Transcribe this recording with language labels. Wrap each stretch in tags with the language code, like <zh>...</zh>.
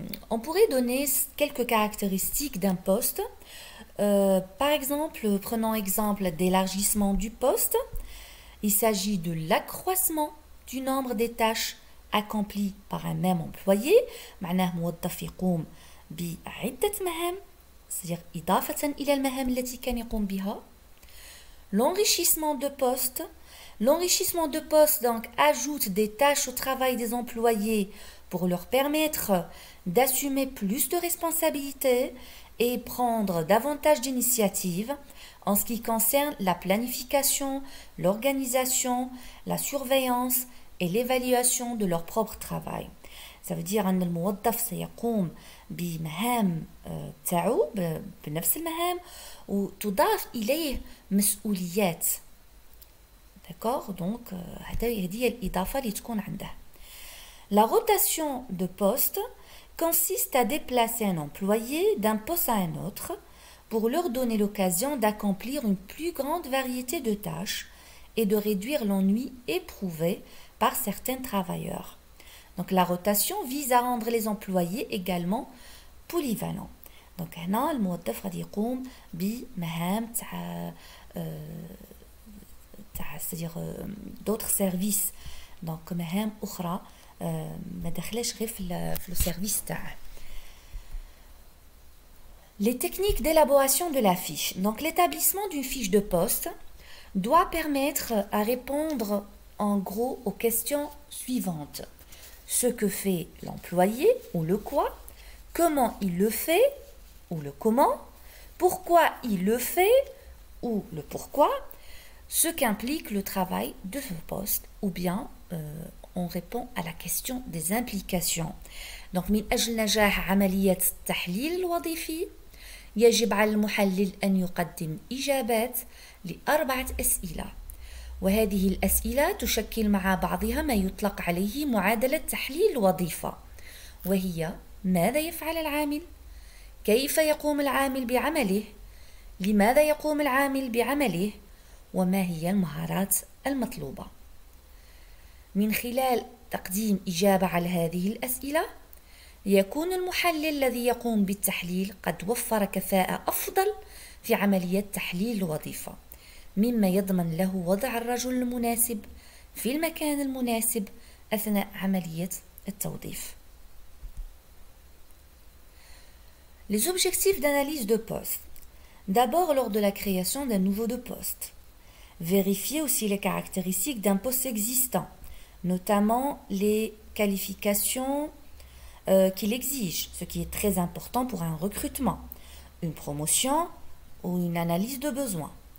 <fr>On pourrait donner quelques caractéristiques d'un poste. Par exemple, prenons exemple d'élargissement du poste. Il s'agit de l'accroissement du nombre des tâches accomplies par un même employé.</fr> <ar>معناه موظف يقوم بعدة مهام،</ar> <fr>c'est-à-dire</fr> <ar>إضافة إلى المهام التي كان يقوم بها.</ar> <fr>L'enrichissement de poste. L'enrichissement de poste donc ajoute des tâches au travail des employés pour leur permettre d'assumer plus de responsabilités et prendre davantage d'initiatives en ce qui concerne la planification, l'organisation, la surveillance et l'évaluation de leur propre travail. Ça veut dire</fr> <ar>أن الموظف سيقوم بمهام تاعو بنفس المهام وتضاف إليه مسؤوليات.</ar> <fr>D'accord?</fr> <ar>Donc, هذه هي الإضافة اللي تكون عنده.</ar> <fr>La rotation de poste consiste à déplacer un employé d'un poste à un autre pour leur donner l'occasion d'accomplir une plus grande variété de tâches et de réduire l'ennui éprouvé par certains travailleurs. Donc la rotation vise à rendre les employés également polyvalents.</fr> <ar>Donc هنا الموظف غادي يقوم بمهام تاع</ar> <fr>c'est-à-dire d'autres services.</fr> <ar>Donc مهام أخرى ما دخلش غير في السيرفيس تاعه.</ar> <fr>Les techniques d'élaboration de la fiche. Donc l'établissement d'une fiche de poste doit permettre à répondre en gros aux questions suivantes. Ce que fait l'employé ou le quoi, comment il le fait ou le comment, pourquoi il le fait ou le pourquoi, ce qu'implique le travail de ce poste ou bien on répond à la question des implications.</fr> <ar>Donc من أجل نجاح عملية التحليل الوظيفي يجب على المحلل أن يقدم إجابات لأربعة أسئلة، وهذه الأسئلة تشكل مع بعضها ما يطلق عليه معادلة تحليل الوظيفة، وهي ماذا يفعل العامل؟ كيف يقوم العامل بعمله؟ لماذا يقوم العامل بعمله؟ وما هي المهارات المطلوبة؟ من خلال تقديم إجابة على هذه الأسئلة يكون المحلل الذي يقوم بالتحليل قد وفر كفاءة أفضل في عملية تحليل الوظيفة، مما يضمن له وضع الرجل المناسب في المكان المناسب أثناء عملية التوظيف.</ar> <fr>Les objectifs d'analyse de poste. D'abord, lors de la création d'un nouveau de poste. Vérifier aussi les caractéristiques d'un poste existant, notamment les qualifications qu'il exige, ce qui est très important pour un recrutement, une promotion ou une analyse de besoin.</fr>